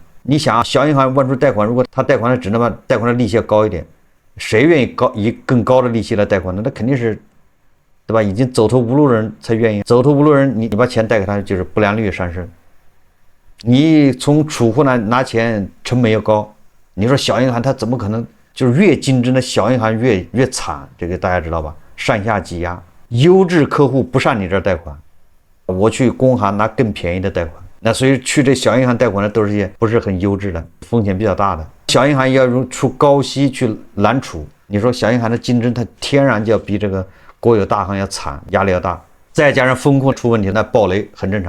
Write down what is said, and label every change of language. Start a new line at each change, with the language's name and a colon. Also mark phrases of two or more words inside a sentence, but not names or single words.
Chinese: 你想，小銀行問出貸款，如果他貸款的只能把貸款的利息要高一點，誰願意以更高的利息來貸款呢？那肯定是對吧？已經走投無路的人才願意，走投無路人，你把錢贷給他，就是不良率上升。你从储户那拿錢成本又高，你说小银行它怎么可能？就是越競爭的小銀行越慘，這個大家知道吧？上下擠壓，優質客戶不上你這兒貸款，我去工行拿更便宜的貸款。那所以去這小銀行貸款的都是些不是很優質的，風險比較大的。小銀行要用出高息去攔儲，你說小銀行的競爭它天然就要比這個國有大行要慘，壓力要大，再加上風控出問題，那爆雷很正常。